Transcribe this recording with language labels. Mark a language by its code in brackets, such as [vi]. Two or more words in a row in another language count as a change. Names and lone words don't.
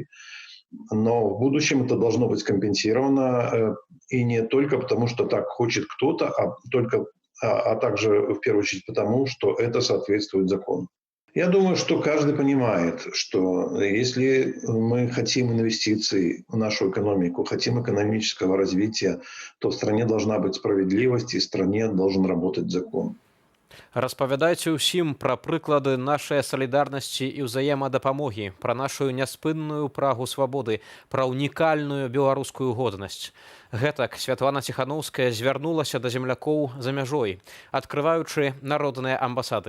[ru] Но в будущем это должно быть компенсировано, и не только потому, что так хочет кто-то, а также в первую очередь потому, что это соответствует закону. Я думаю, что каждый понимает, что если мы хотим инвестиций в нашу экономику, хотим экономического развития, то в стране должна быть справедливость, и в стране должен работать закон. [be] Распавядайце ўсім пра прыклады нашай салідарнасці і ўзаемадапамогі, пра нашу няспынную прагу свабоды, пра унікальную беларускую годнасць. Гэтак Святлана Ціханаўская звярнулася да землякоў за мяжой, адкрываючы народныя амбасады.